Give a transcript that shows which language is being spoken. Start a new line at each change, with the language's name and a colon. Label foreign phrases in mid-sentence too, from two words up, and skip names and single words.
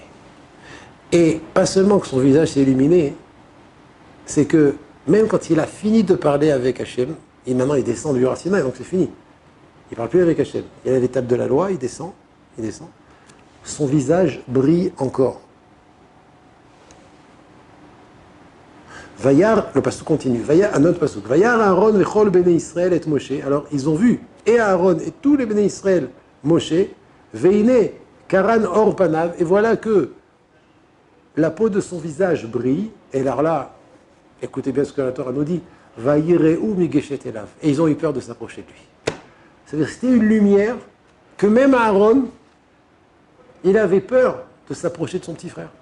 French: Et pas seulement que son visage s'est illuminé, c'est que même quand il a fini de parler avec Hachem, et maintenant il descend du Har Sinaï, donc c'est fini. Il ne parle plus avec Hachem. Il est à l'étape de la loi, il descend. Son visage brille encore. Vayar, le pasuk continue. Vayar, un autre pasuk.
Hebrew: וירא אהרן וכל בני ישראל
French: et Moshe. Alors ils ont vu, et Aaron et tous les
Hebrew: בני ישראל,
French: Moshe,
Hebrew: והנה קרן עור פניו.
French: Et voilà que la peau de son visage brille. Et alors là, écoutez bien ce que la Torah nous dit.
Hebrew: וייראו מגשת אליו.
French: Et ils ont eu peur de s'approcher de lui. C'est-à-dire que c'était une lumière que même Aaron, il avait peur de s'approcher de son petit frère.